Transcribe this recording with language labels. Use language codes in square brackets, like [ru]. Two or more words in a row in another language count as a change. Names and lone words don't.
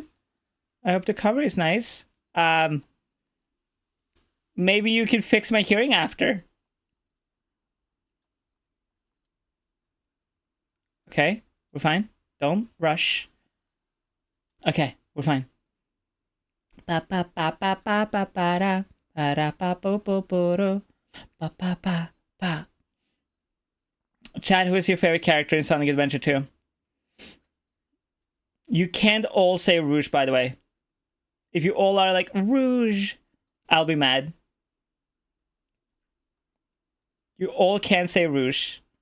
[en] I hope the cover is nice. Maybe you can fix my hearing after. Okay, we're fine. Don't rush. Okay, we're fine. Ba ba ba ba ba ba ba da ba da ba bo bo bo do ba ba ba ba. Chad, who is your favorite character in Sonic Adventure 2? You can't all say Rouge, by the way. If you all are like, Rouge, I'll be mad. You all can't say Rouge.